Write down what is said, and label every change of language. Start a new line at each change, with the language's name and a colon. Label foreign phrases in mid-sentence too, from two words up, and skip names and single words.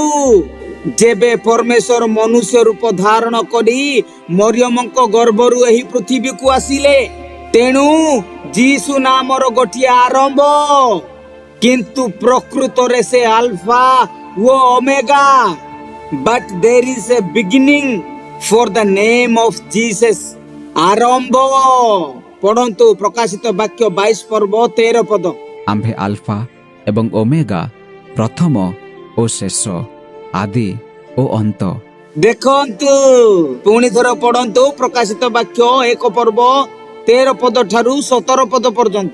Odia: ଯେବେ ପରମେଶ୍ୱର ମନୁଷ୍ୟ ରୂପ ଧାରଣ କରି ମରିୟମଙ୍କ ଗର୍ଭରୁ ଏହି ପୃଥିବୀକୁ ଆସିଲେ। ତେଣୁ ଯୀଶୁ ନାମର ଗୋଟିଏ ଆରମ୍ଭ, କିନ୍ତୁ ପ୍ରକୃତରେ ସେ ଆଲଫା ଓ ଓମେଗା।
English: But there is a beginning for the name of Jesus.
Odia: ଆରମ୍ଭ। ପଢନ୍ତୁ ପ୍ରକାଶିତ ବାକ୍ୟ 22 ପଦ। ଆମ୍ଭେ ଆଲଫା ଏବଂ ଓମେଗା, ପ୍ରଥମ ଓ ଶେଷ, ଆଦି ଓ ଅନ୍ତ। ଦେଖନ୍ତୁ, ପୁଣି ଥର ପଢନ୍ତୁ ପ୍ରକାଶିତ ବାକ୍ୟ 1 ପଦ ଠାରୁ 17 ପଦ ପର୍ଯ୍ୟନ୍ତ।